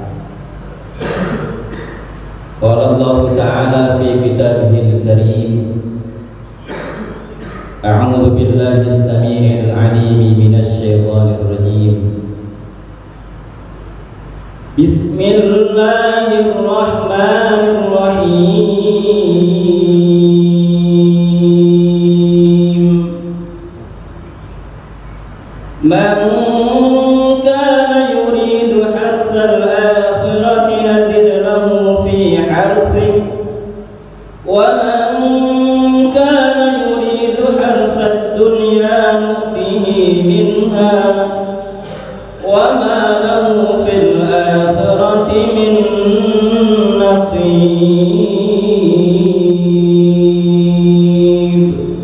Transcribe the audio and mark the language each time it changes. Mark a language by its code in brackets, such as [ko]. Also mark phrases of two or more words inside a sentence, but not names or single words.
[ar] قال الله تعالى في كتابه الكريم أعوذ بالله السميع العليم من الشيطان الرجيم. Bismillahirrahmanirrahim. من كان يريد حرث الآخرة نزد له في حرثه ومن كان يريد حرث الدنيا نؤته منها وما له في الآخرة من نصيب.